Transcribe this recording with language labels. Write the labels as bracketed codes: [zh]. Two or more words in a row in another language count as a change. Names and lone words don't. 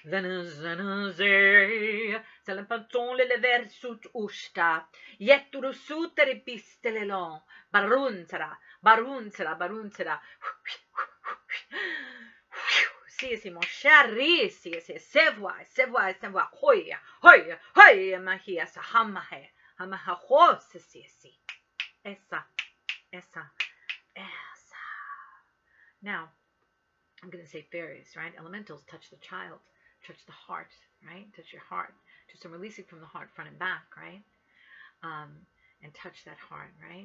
[fr] Salapaton le lever sut usta, yetturu sutere pistelelon, baruntera. Si, mon chéri, si, c'est vrai, hoya, mahia, sahamahe. Essa. [en] Now, I'm going to say fairies, right? Elementals touch the child, touch the heart, right? Touch your heart. Do some releasing from the heart, front and back, right? And touch that heart, right?